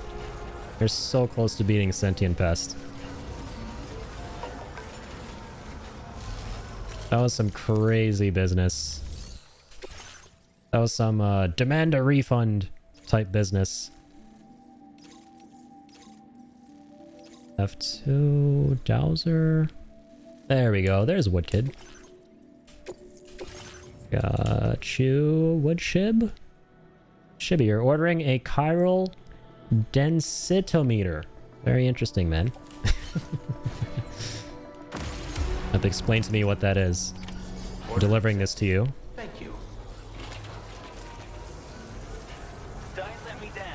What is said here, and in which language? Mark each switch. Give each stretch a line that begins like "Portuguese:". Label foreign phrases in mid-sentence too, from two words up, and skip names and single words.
English: We're so close to beating Sentient Pest. That was some crazy business. That was some demand a refund type business. F2 Dowser. There we go. There's Woodkid. Woodkid? Shibby, you're ordering a chiral densitometer. Very interesting, man. Have to explain to me what that is. I'm delivering this to you. Thank you. Don't let me down.